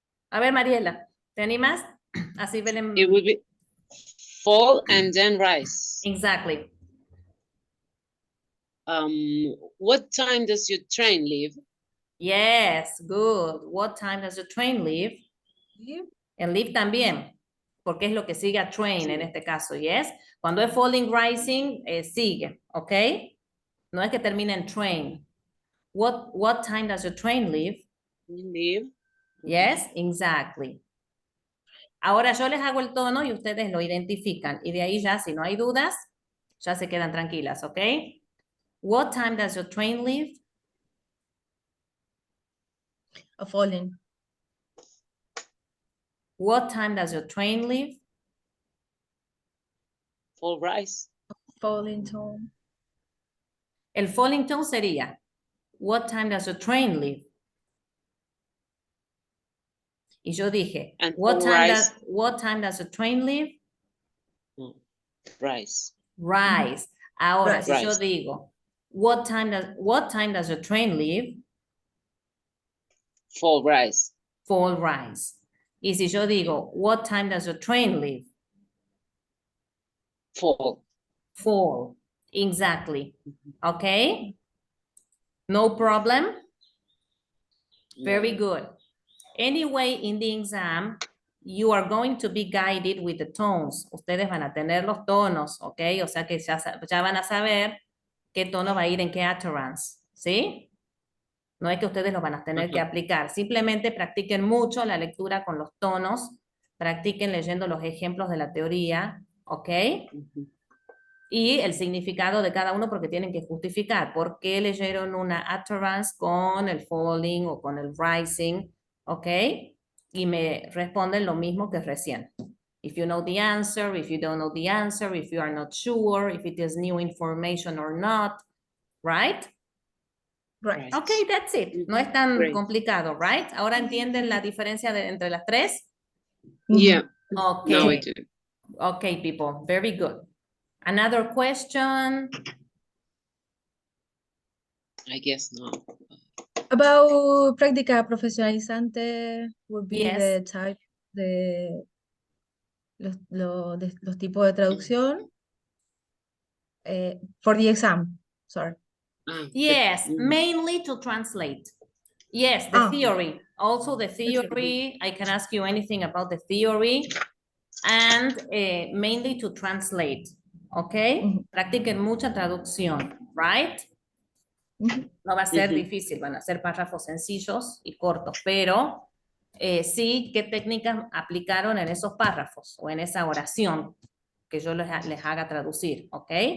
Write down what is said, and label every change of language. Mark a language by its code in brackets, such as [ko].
[es] A ver, Mariela, ¿te animas? Así Belén. [en] It will be fall and then rise. Exactly. What time does your train leave? Yes, good. What time does your train leave? [es] El leave también, porque es lo que sigue a train en este caso, yes. Cuando es falling, rising, sigue, ¿ok? No es que termine en train. [en] What time does your train leave? Leave. Yes, exactly. [es] Ahora yo les hago el tono y ustedes lo identifican. Y de ahí ya, si no hay dudas, ya se quedan tranquilas, ¿ok? [en] What time does your train leave? A falling. What time does your train leave? Fall rise. Falling tone. [es] El falling tone sería, [en] what time does your train leave? [es] Y yo dije, [en] And what fall time does your train leave? Rise. Rise. [es] Ahora, si yo [en] Rise. [es] digo, [en] what time does your train leave? Fall rise. Fall rise. [es] Y si yo digo, [en] what time does your train leave? Fall. Fall. Exactly. Okay? No problem? Very good. Anyway, in the exam, you are going to be guided with the tones. [es] Ustedes van a tener los tonos, ¿ok? O sea que ya van a saber qué tono va a ir en qué utterance, ¿sí? No es que ustedes lo van a tener que aplicar. Simplemente practiquen mucho la lectura con los tonos, practiquen leyendo los ejemplos de la teoría, ¿ok? Y el significado de cada uno porque tienen que justificar por qué leyeron una utterance con el falling o con el rising, ¿ok? Y me responden lo mismo que recién. [en] If you know the answer, if you don't know the answer, if you are not sure, if it is new information or not, right? Right. Okay, that's it. [es] No es tan [en] Great. [es] complicado, right? ¿Ahora entienden la diferencia entre las tres? [en] Yeah. Okay. Now I do. Okay, people. Very good. Another question? I guess not. About práctica profesionalizante would be Yes. the type [es] de los tipos de traducción [en] for the exam. Sorry. Yes, Mm. mainly to translate. Yes, the Ah. theory. Also the theory, I can ask you anything about the theory. And mainly to translate, ¿ok? Ujú. [es] Practiquen mucha traducción, right? Ujú. No va a ser Ujú. difícil, van a ser párrafos sencillos y cortos, pero sí, ¿qué técnicas aplicaron en esos párrafos o en esa oración que yo les haga traducir, ¿ok?